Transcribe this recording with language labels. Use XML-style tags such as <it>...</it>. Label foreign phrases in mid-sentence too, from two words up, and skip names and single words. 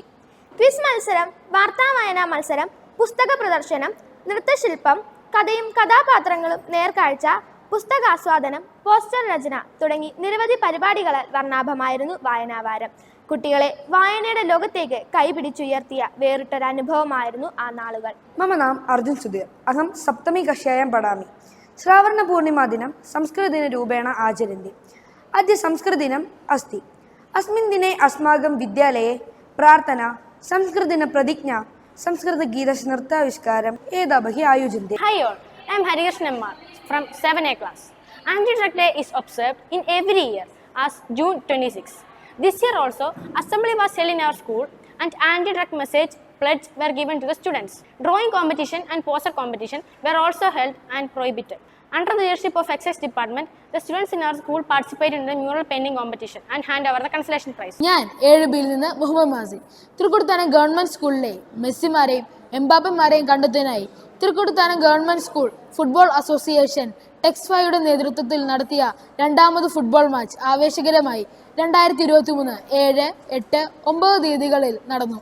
<ml>ക്വിസ് മത്സരം, വാർത്താ വായനാ മത്സരം, പുസ്തക പ്രദർശനം, നൃത്തശില്പം, കഥയും കഥാപാത്രങ്ങളും നേർക്കാഴ്ച, പുസ്തകാസ്വാദനം, പോസ്റ്റർ രചന തുടങ്ങി നിരവധി പരിപാടികളാൽ വർണ്ണാഭമായിരുന്നു വായനാവാരം. കുട്ടികളെ വായനയുടെ ലോകത്തേക്ക് കൈപിടിച്ചുയർത്തിയ വേറിട്ടൊരനുഭവമായിരുന്നു ആ നാളുകൾ.</ml> <sa>मम नाम अर्जुन सुधीर. अहं सप्तमी कक्षायां पठामि. श्रावणपूर्णिमादिनं संस्कृतदिनरूपेण आचरन्ति. अद्य संस्कृतदिनम् अस्ति. अस्मिन् दिने अस्माकं विद्यालये प्रार्थना, संस्कृतदिनप्रतिज्ञा, संस्कृतगीतनृत्याविष्कारम् एतावत् आयोज्यन्ते.</sa> <en>Hi all, I am Harikrishnan Mmar from 7A class. Anti-Drug Day is observed in every year as June 26. This year also, assembly was held in our school and anti-drug message pledge were given to the students. Drawing competition and poster competition were also held and prohibited. Under the leadership of Excise Department, the students in our school participated in the mural painting competition and hand over the consolation prize.</en> <ml>ഞാൻ 7Bയിൽ നിന്ന് മുഹമ്മദ് മാസി. തൃക്കൊടിത്താനം ഗവൺമെന്റ് സ്കൂളിലെ മെസ്സിമാരെയും എംബാപ്പമാരെയും കണ്ടെത്താനായി തൃക്കൊടിത്താനം ഗവൺമെന്റ് സ്കൂൾ ഫുട്ബോൾ അസോസിയേഷൻ ടെക്സ്ഫയുടെ നേതൃത്വത്തിൽ നടത്തിയ രണ്ടാമത്</ml> <en>football match</en> <ml>ആവേശകരമായി 2023 7, 8, 9 തീയതികളിൽ നടന്നു.</ml>